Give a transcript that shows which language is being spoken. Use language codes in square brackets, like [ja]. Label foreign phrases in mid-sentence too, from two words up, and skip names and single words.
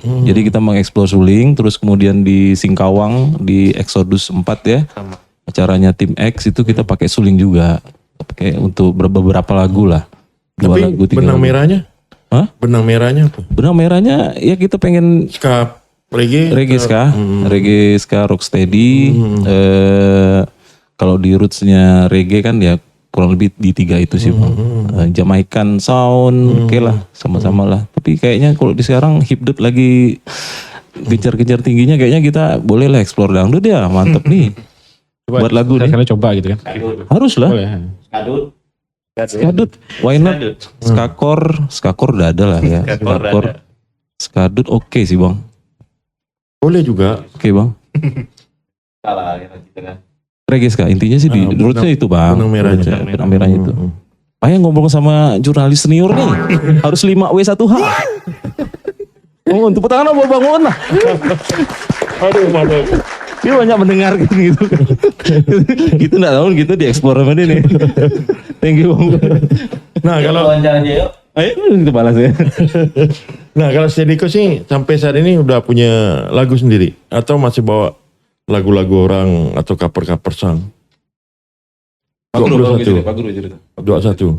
[id] Jadi kita mengeksplor suling, terus kemudian di Singkawang di Exodus 4 ya. Acaranya tim X itu kita pakai suling juga. Pakai untuk beberapa lagu lah. Tapi lagu, benang lagu. merahnya? Hah? Benang merahnya apa? Benang merahnya ya kita pengen Ska, reggae? reggae ska, reggae ska rocksteady. Kalau di rootsnya reggae kan ya kurang lebih di 3 itu sih bang. [en] Jamaican sound, [id] oke lah, sama-sama lah. Tapi kayaknya kalau di sekarang hip-hop lagi gencar-gencar tingginya, kayaknya kita boleh lah explore dangdut ya, mantep nih. Buat lagu nih. Kalian coba gitu kan. Harus lah. Boleh. Skadut, [en] why not? [id] Skakor udah ada lah ya. Skakor, skadut oke sih bang. Boleh juga. Oke bang. Reggae ska, intinya sih di rootsnya itu bang. Benang merahnya. Benang merahnya itu. Ayah ngomong sama jurnalis senior nih, harus 5W1H. Tepuk tangan buat Bang Uun lah. Aduh. Dia banyak mendengar gitu. Gitu enggak tahu gitu dieksplor sama dia nih. [en] Thank you Bang. [id] Nah kalau Ayo kita balas ya. Nah kalau Steady Coast sih sampai saat ini udah punya lagu sendiri atau masih bawa lagu-lagu orang atau cover-cover song? 21. 21.